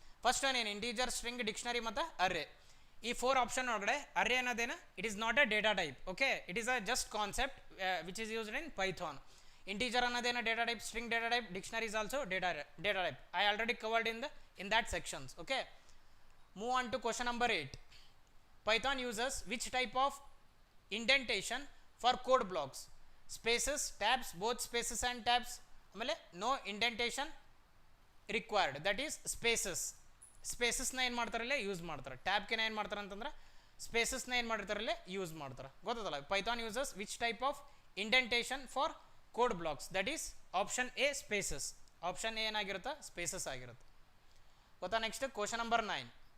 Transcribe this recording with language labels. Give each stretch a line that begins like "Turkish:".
Kannada: First one ಏನು integer, string, dictionary ಮತ್ತು ಅರ್ರೇ. ಈ 4 ಆಪ್ಷನ್ ಒಳಗಡೆ ಅರ್ರೇ ಅನ್ನೋದೇನು,
English: It is not a data type. Okay, it is a just concept which is used in Python. Integer
Kannada: ಅನ್ನೋದೇನು
English: Data type, string data type, dictionary is also data type. I already covered in that sections. Okay, move on to question number 8. Python uses which type of indentation for code blocks? Spaces, tabs, both spaces and tabs.
Kannada: ಆಮೇಲೆ
English: no indentation required, that is spaces.
Kannada: ಸ್ಪೇಸಸ್ನ ಏನು ಮಾಡ್ತಾರಲ್ಲ use ಮಾಡ್ತಾರೆ. ಟ್ಯಾಬ್ಗೆ ಏನು ಮಾಡ್ತಾರೆ ಅಂತಂದ್ರೆ ಸ್ಪೇಸಸ್ನ ಏನು ಮಾಡಿರ್ತಾರಲ್ಲ use ಮಾಡ್ತಾರೆ. ಗೊತ್ತದಲ್ಲ?
English: Python uses which type of indentation for code blocks, that is option A spaces.
Kannada: Option A ಏನಾಗಿರುತ್ತೆ, ಸ್ಪೇಸಸ್ ಆಗಿರುತ್ತೆ. ಗೊತ್ತಾ? Next question number 9.